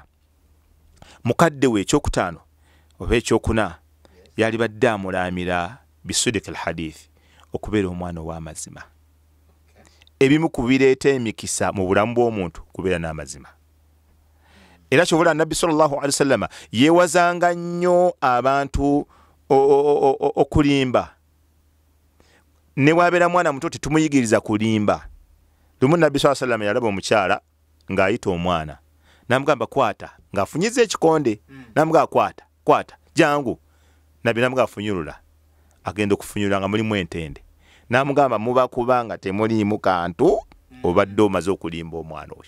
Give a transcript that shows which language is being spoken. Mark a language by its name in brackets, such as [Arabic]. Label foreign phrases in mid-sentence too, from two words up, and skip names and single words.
[Ganda] Mukadde we ekyokutaano oba ekyokuna yali badde amulaamira [Arabic] بصدق الحديث, [Ganda] okubeera omwana ow'amazima. Ebimu ku bireeta emikisa mu bulamu bw'omuntu kubeera n'amazima. Era kyobula Nabbi [Arabic] صلى الله عليه وسلم [Ganda] yeewazanga nnyo abantu okulimba. Ne wabeera mwana muto tetumuyigiriza kulimba. Lumu Nabbi [Arabic] صلى الله عليه وسلم [Ganda] yalaba omukyala ng'ayita omwana, namugamba kwata, ng'afunyiza ekikonde, namugamba kwata jangu. Nabbi namugamba afunyulula, agenda okufunyulula nga mulimu entende, namugamba muba kubanga temuliimu kantu obadde omaze okulimba omwana oyo.